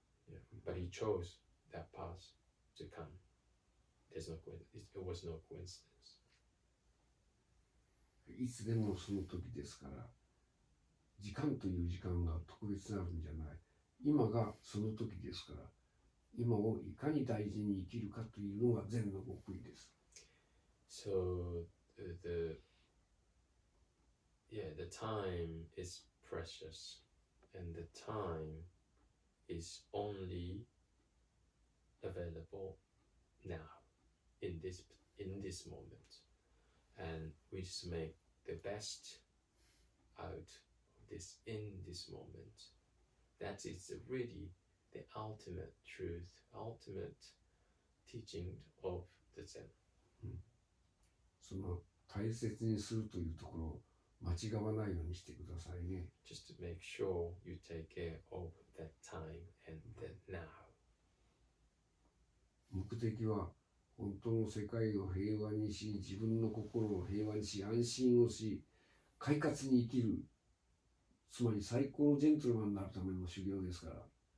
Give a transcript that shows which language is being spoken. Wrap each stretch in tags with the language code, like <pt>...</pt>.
<en>Yeah. But he chose that path to come. It was no coincidence.</en> <ja>いつでもその時ですから、時間という時間が特別なるんじゃない。今がその時ですから、今をいかに大事に生きるかというのが禅の極意です。</ja> <en>So the time is precious, and the time is only available now, in this moment, and we just make the best out of this in this moment. That is really the ultimate truth, ultimate teaching of the Zen.</en> <ja>その大切にするというところを間違わないようにしてくださいね。</ja> <en>Just to make sure you take care of that time and the now.</en> <ja>目的は本当の世界を平和にし、自分の心を平和にし、安心をし、快活に生きる、つまり最高のジェントルマンになるための修行ですから。</ja>